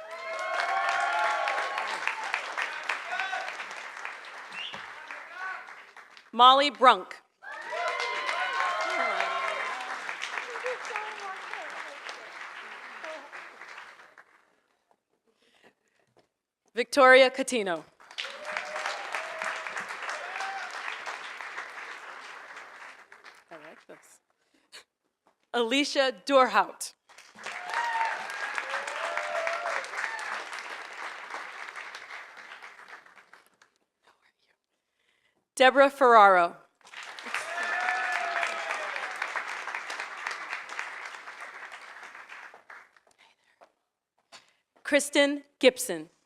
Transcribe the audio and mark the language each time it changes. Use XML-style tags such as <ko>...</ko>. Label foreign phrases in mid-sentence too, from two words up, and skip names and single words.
<en>Molly Brunk. Victoria Catino. I like this. Alicia Dorhout. Deborah Ferraro. Kristen Gibson.</en>